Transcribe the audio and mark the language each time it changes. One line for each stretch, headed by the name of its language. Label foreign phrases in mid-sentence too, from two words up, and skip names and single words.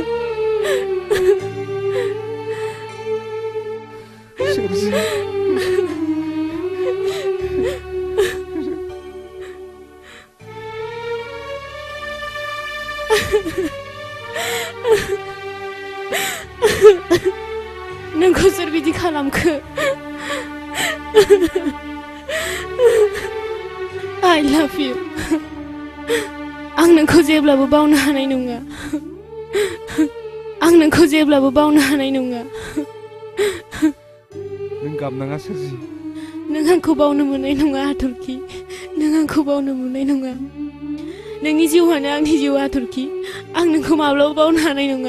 Bodo: सोरजि नोंखौ सोर बिदि खालामखो
English: I love you
Bodo: आं नोंखौ जेब्लाबो बावनो हानाय नङा आं नोंखौ जेब्लाबो बावनो हानाय नङा नों गाबनाङा सोरजि नों आंखौ बावनो मोननाय नङा हाथरखि नों आंखौ बावनो मोननाय नङा नोंनि जिउआनो आंनि जिउ हाथरखि आं नोंखौ माब्लाबा बावनो हानाय नङा